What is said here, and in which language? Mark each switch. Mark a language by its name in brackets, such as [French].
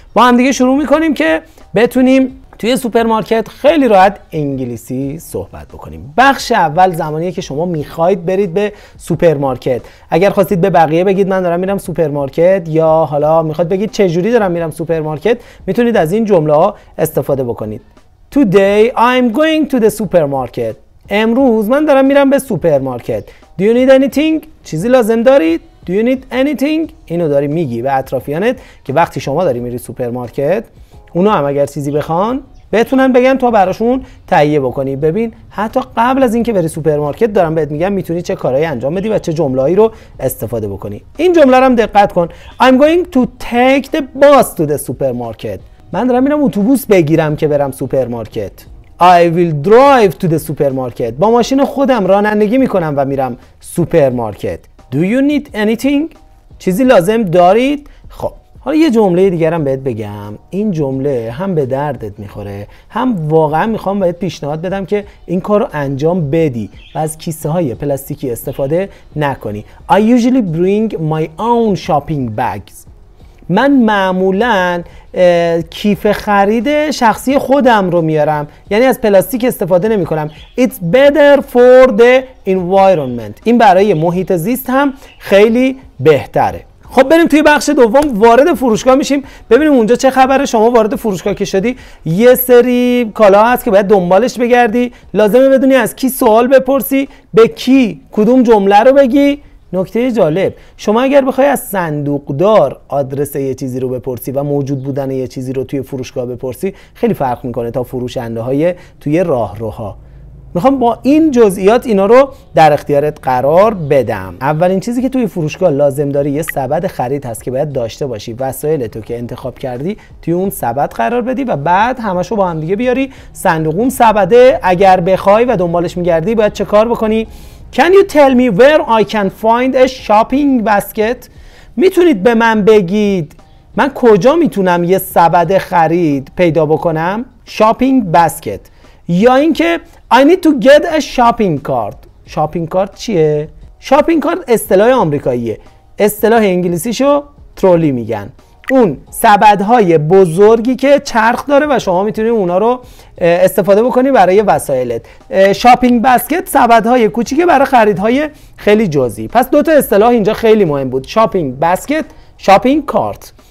[Persian] با هم دیگه شروع میکنیم که بتونیم توی سوپرمارکت خیلی راحت انگلیسی صحبت بکنیم. بخش اول زمانیه که شما میخواید برید به سوپرمارکت. اگر خواستید به بقیه بگید من دارم میرم سوپرمارکت، یا حالا میخواد بگید چه جوری دارم میرم سوپرمارکت، میتونید از این جمله ها استفاده بکنید. [English] Today I'm going to the supermarket. [Persian] امروز من دارم میرم به سوپرمارکت. [English] Do you need anything؟ [Persian] چیزی لازم دارید؟ Do you need anything؟ اینو داری میگی به اطرافیانت که وقتی شما داری میری سوپرمارکت اونا هم اگر چیزی بخوان بتونن بگن تو براشون تهیه بکنی. ببین حتی قبل از اینکه بری سوپرمارکت دارم بهت میگم میتونی چه کارهایی انجام بدی و چه جمله‌ای رو استفاده بکنی. این جمله رو هم دقت کن. [English] I'm going to take the bus to the supermarket. [Persian] من دارم میرم اتوبوس بگیرم که برم سوپرمارکت. [English] I will drive to the supermarket. [Persian] با ماشین خودم رانندگی میکنم و میرم سوپرمارکت. [English] Do you need anything؟ [Persian] چیزی لازم دارید؟ خب حالا یه جمله دیگرم بهت بگم. این جمله هم به دردت میخوره، هم واقعا میخوام بهت پیشنهاد بدم که این کار رو انجام بدی و از کیسه های پلاستیکی استفاده نکنی. [English] I usually bring my own shopping bags. [Persian] من معمولاً کیف خرید شخصی خودم رو میارم، یعنی از پلاستیک استفاده نمی کنم. [English] It's better for the environment. [Persian] این برای محیط زیست هم خیلی بهتره. خب بریم توی بخش دوم، وارد فروشگاه میشیم. ببینیم اونجا چه خبره. شما وارد فروشگاه که شدی یه سری کالا هست که باید دنبالش بگردی. لازمه بدونی از کی سوال بپرسی، به کی کدوم جمله رو بگی. نکته جالب، شما اگر بخوای از صندوقدار آدرس یه چیزی رو بپرسی و موجود بودن یه چیزی رو توی فروشگاه بپرسی خیلی فرق میکنه تا فروشنده های توی راهروها. میخوام با این جزئیات اینا رو در اختیارت قرار بدم. اولین چیزی که توی فروشگاه لازم داری یه سبد خرید هست که باید داشته باشی. وسایل تو که انتخاب کردی توی اون سبد قرار بدی و بعد همشو با هم دیگه بیاری صندوق. اون سبده اگر بخوای و دنبالش میگردی باید چه کار بکنی؟ [English] Can you tell me where I can find a shopping basket؟ [Persian] میتونید به من بگید من کجا میتونم یه سبد خرید پیدا بکنم؟ shopping basket. یا اینکه [English] I need to get a shopping cart. [Persian] shopping cart چیه؟ shopping cart اصطلاح آمریکاییه. اصطلاح انگلیسیشو ترولی میگن. اون سبدهای بزرگی که چرخ داره و شما میتونید اونا رو استفاده بکنی برای وسایلت. شاپینگ بسکت سبدهای کوچیکه برای خریدهای خیلی جزئی. پس دوتا اصطلاح اینجا خیلی مهم بود. شاپینگ بسکت، شاپینگ کارت.